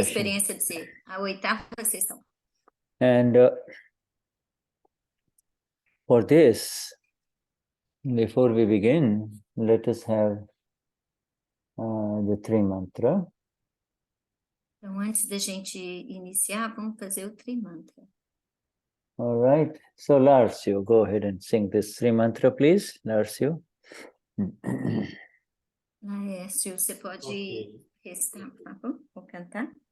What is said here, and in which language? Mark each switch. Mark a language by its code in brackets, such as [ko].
[pt] experiência de ser a 8ª sessão. [en] And for this, before we begin, let us have the Tri Mantra. [pt] Então, antes da gente iniciar, vamos fazer o Trimantra. [en] All right. So, Larsio, go ahead and sing this Tri Mantra, please. Larsio. [pt] Laércio, você pode recitar, por favor, ou cantar?